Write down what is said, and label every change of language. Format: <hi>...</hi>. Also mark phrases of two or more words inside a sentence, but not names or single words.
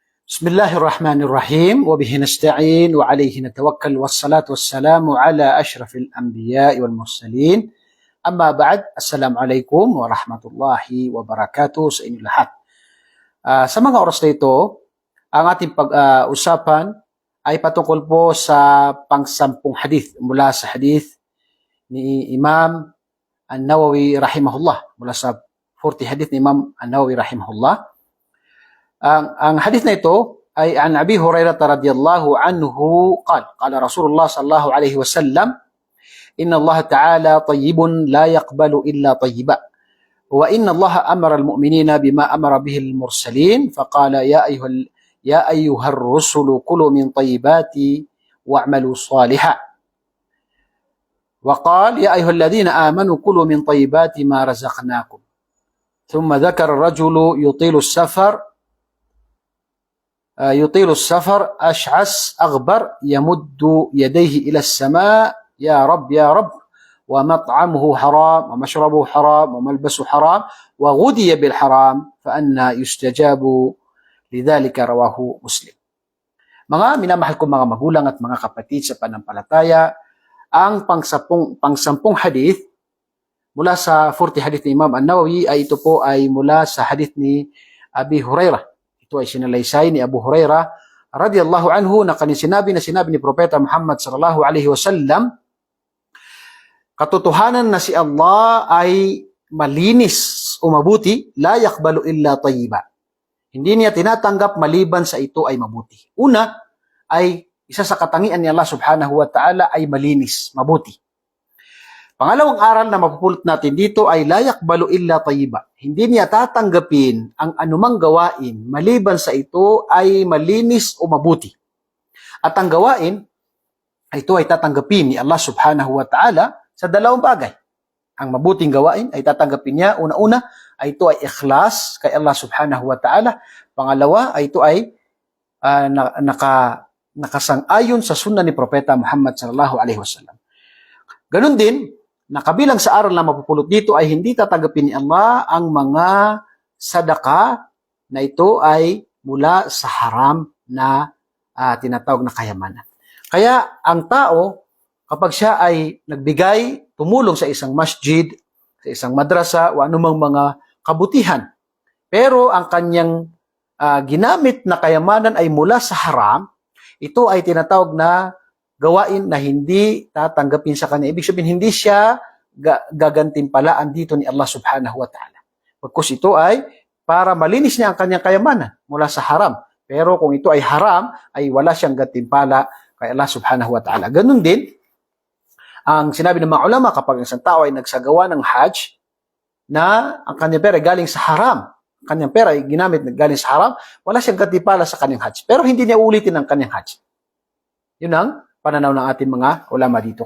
<ar>بسم الله الرحمن الرحيم وبه نستعين وعليه نتوكل والصلاة والسلام على أشرف الأنبياء والمرسلين أما بعد السلام عليكم ورحمة الله وبركاته</ar> <tl>sa inyong lahat. Sa mga oras na ito, ang ating pag-usapan ay patungkol po sa pang-sampung hadith mula sa hadith ni Imam An-Nawawi rahimahullah, mula sa 40 hadith ni Imam An-Nawawi rahimahullah. Ang hadith na ito ay</tl> <ar>عن أبي هريرة رضي الله عنه قال رسول الله صلى الله عليه وسلم إن الله تعالى طيب لا يقبل إلا طيبا وإن الله أمر المؤمنين بما أمر به المرسلين فقال يا أيها الرسل كلوا من الطيبات واعملوا صالحا وقال يا أيها الذين آمنوا كلوا من طيبات ما رزقناكم ثم ذكر الرجل يطيل السفر أشعث أغبر يمد يديه إلى السماء يا رب يا رب ومطعمه حرام ومشربه حرام وملبسه حرام وغذي بالحرام فأنى يستجاب لذلك رواه مسلم.</ar> <tl>Mga minamahal ko mga magulang at mga kapatid sa panampalataya, ang pangsampung hadith mula sa 40 hadith ni Imam An-Nawawi ay ito po ay mula sa hadith ni Abi Hurairah. Ito ay sinalaysay ni Abu Hurairah</tl> <ar>رضي الله عنه</ar> <tl>na sinabi ni Propeta Muhammad</tl> <ar>صلى الله عليه وسلم,</ar> <tl>katotohanan na si Allah ay malinis o mabuti,</tl> <ar>لا يقبل إلا طيبا.</ar> <tl>Hindi niya tinatanggap maliban sa ito ay mabuti. Una ay isa sa katangian ni</tl> <ar>الله سبحانه وتعالى</ar> <tl>ay malinis, mabuti. Pangalawang aral na mapupulot natin dito ay</tl> <ar>لا يقبل إلا طيبا.</ar> <tl>Hindi niya tatanggapin ang anumang gawain maliban sa ito ay malinis o mabuti. At ang gawain, ito ay tatanggapin ni</tl> <ar>الله سبحانه وتعالى</ar> <tl>sa dalawang bagay. Ang mabuting gawain ay tatanggapin niya, una-una, ay ito ay ikhlas kay</tl> <ar>الله سبحانه وتعالى.</ar> <tl>Pangalawa, ay ito ay nakasang-ayon sa sunnah ni Propeta Muhammad</tl> <ar>صلى الله عليه وسلم.</ar> <tl>Ganun din, nakabilang sa aral na mapupulot dito ay hindi tatanggapin ni Allah ang mga sadaka na ito ay mula sa haram na tinatawag na kayamanan. Kaya ang tao, kapag siya ay nagbigay, tumulong sa isang masjid, sa isang madrasa, o anumang mga kabutihan, pero ang kanyang ginamit na kayamanan ay mula sa haram, ito ay tinatawag na gawain na hindi tatanggapin sa kanya. Ibig sabihin, hindi siya gagantimpalaan dito ni</tl> <ar>الله سبحانه وتعالى.</ar> <tl>Pagkus ito ay para malinis niya ang kanyang kayamanan mula sa haram. Pero kung ito ay haram, ay wala siyang gantimpala kay</tl> <ar>الله سبحانه وتعالى.</ar> <tl>Ganun din, ang sinabi ng mga ulama, kapag ang isang tao ay nagsagawa ng hajj, na ang kanyang pera ay galing sa haram, ang kanyang pera ay ginamit na galing sa haram, wala siyang gantimpala sa kanyang hajj. Pero hindi niya ulitin ang kanyang hajj. Yun ang pananaw ng ating mga ulama dito.</tl>